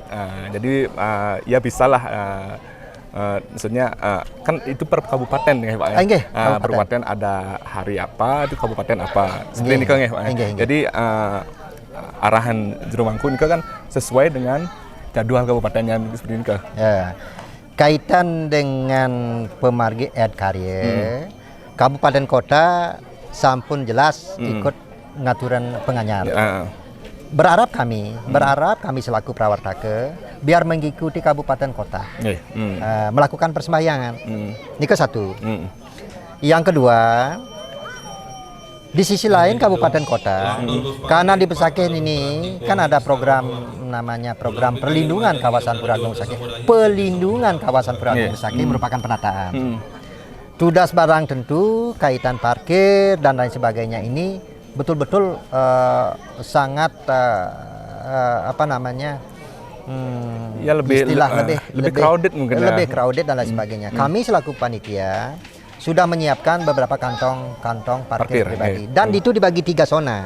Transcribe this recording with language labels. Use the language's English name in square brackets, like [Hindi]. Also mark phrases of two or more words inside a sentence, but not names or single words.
[Indonesian] Jadi ya bisalah maksudnya kan itu per kabupaten ya Pak ya. Kabupaten ada hari apa, itu kabupaten apa. Seperti ini kan ya Pak. Jadi arahan Jerumangku ini kan sesuai dengan jadwal kabupatennya seperti ini kan. Kaitan dengan pemargi karya, kabupaten kota sampun jelas ikut [Balinese] ngaturan penganyar. [Indonesian] Berharap kami selaku prawartake biar mengikuti kabupaten kota melakukan persembahyangan. Ini ke satu. Yang kedua, di sisi lain kabupaten kota, karena di Besakeh ini kan ada program namanya program perlindungan kawasan Pura Agung Besakeh. Pelindungan kawasan Pura Agung Besakeh merupakan penataan. Tudas barang tentu kaitan parkir dan lain sebagainya ini betul-betul sangat lebih crowded mungkin. Lebih crowded dan lain sebagainya. Kami selaku panitia sudah menyiapkan beberapa kantong parkir pribadi dan itu dibagi 3 zona.